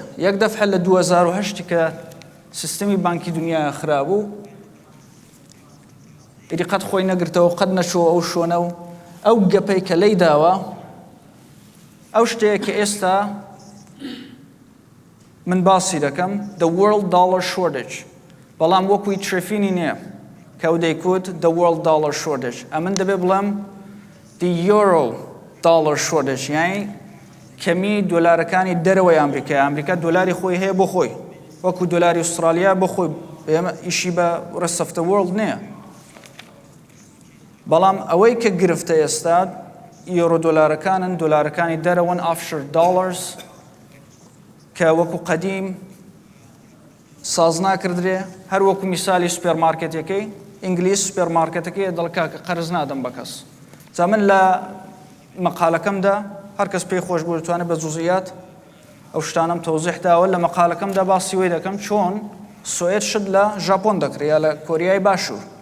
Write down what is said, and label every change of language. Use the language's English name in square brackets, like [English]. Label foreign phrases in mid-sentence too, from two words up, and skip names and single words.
[Central Kurdish] یەک دەفعە لە 2008 کە سیستەمی بانکی دنیا خرابوو ئیدی قەت خۆی نەگرتەوە قەت نەچۆ ئەو شۆنە و ئەو گەپەی کە لەی داوە ئەو شتەیە کە ئێستا من باسی دەکەم [English] the world dollar shortage [Central Kurdish] بەڵام وەکوی ترفینی نییە کە ئەو دەیکوت [English] the world dollar shortage [Central Kurdish] ئەمن دەبێ بڵێم [English] the euro dollar shortage [Central Kurdish] یعنی کەمی دۆلارەکانی دەرەوەی ئەمریکا دۆلاری خۆی هەیە بۆ خۆی وەکو دۆلاری ئوسترالیا بۆ خۆی ئێمە ئیشی بە [English] rest of the world [Central Kurdish] نییە بەڵام ئەوەی کە گرفتە ئێستا یۆرۆ دۆلارەکانن دۆلارەکانی دەرەوەن [English] offshore dollars [Central Kurdish] کە وەکو قەدیم ساز ناکردرێ هەر وەکو میسالی سوپێرمارکێتەکەی ئینگلیس سوپێرمارکێتەکەی دەڵکا کە قەرز نادەم بە کەس جا من لە مەقالەکەمدا هەر کەس پێی خۆش بوو دەتوانێت بە جوزئیات ئەو شتانم تەوزیح داوە لە مەقالەکەمدا باسی وێ دەکەم چۆن سوێت شت لە ژاپۆن دەکرێت یا لە کۆریای باشوور